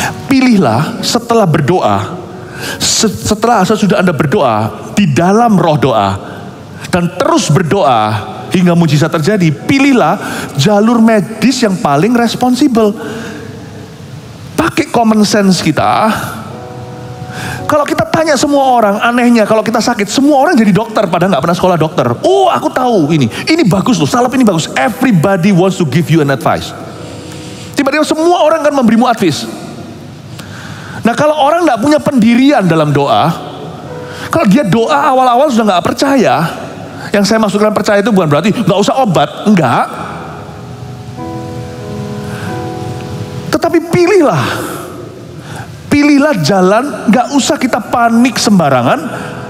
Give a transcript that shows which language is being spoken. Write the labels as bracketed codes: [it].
[id] Pilihlah setelah berdoa, setelah sesudah Anda berdoa, di dalam roh doa, dan terus berdoa hingga mujizat terjadi, pilihlah jalur medis yang paling responsibel. Pakai common sense kita. Kalau kita tanya semua orang, anehnya kalau kita sakit, semua orang jadi dokter padahal nggak pernah sekolah dokter. Oh, aku tahu ini bagus loh, salep ini bagus. [en] Everybody wants to give you an advice. [id] Tiba-tiba semua orang kan memberimu advice. Nah, kalau orang nggak punya pendirian dalam doa, kalau dia doa awal-awal sudah nggak percaya, yang saya maksudkan percaya itu bukan berarti nggak usah obat, enggak. Tetapi pilihlah jalan, nggak usah kita panik sembarangan.